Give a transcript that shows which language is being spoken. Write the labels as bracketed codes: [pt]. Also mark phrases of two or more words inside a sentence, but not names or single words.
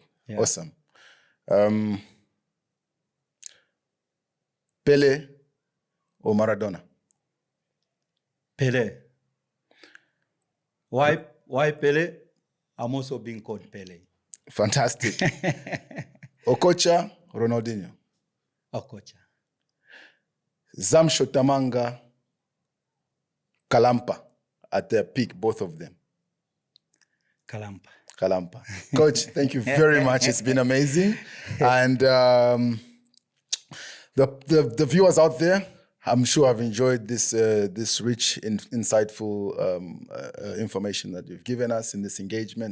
[en] Yeah. Awesome. Pele or Maradona? Pele. Why Pele? I'm also being called Pele. Fantastic. Okocha, Ronaldinho? Okocha. Zamshotamanga, Kalampa, at their peak, both of them? Kalampa. Coach, thank you very much. It's been amazing. And the viewers out there, I'm sure have enjoyed this rich, insightful information that you've given us in this engagement.